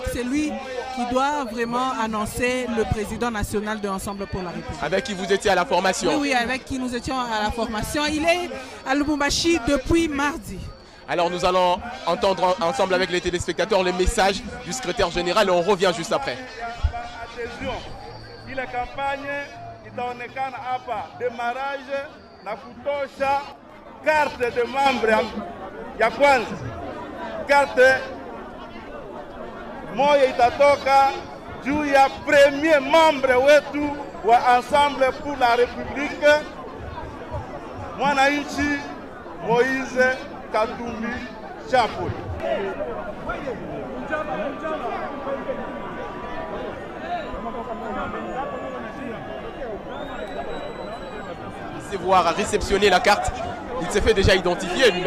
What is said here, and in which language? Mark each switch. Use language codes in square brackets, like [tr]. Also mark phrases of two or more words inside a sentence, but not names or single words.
[fr] C'est lui qui doit vraiment annoncer le président national de Ensemble pour la République. Avec qui vous étiez à la formation? Oui, avec qui nous étions à la formation. Il est à Lubumbashi depuis mardi. Alors nous allons entendre ensemble avec les téléspectateurs le message du secrétaire général et on revient juste après. La campagne [sw] itaonekana hapa demarrage na kutosha [fr] carte de membre [sw] ya kwanza. Carte moja itatoka juu ya [fr] premier membre [sw] wetu wa Ensemble pour la République, mwananchi Moïse Katumbi Chapwe. [fr] Voir à réceptionner la carte, il s'est fait déjà identifier lui-même.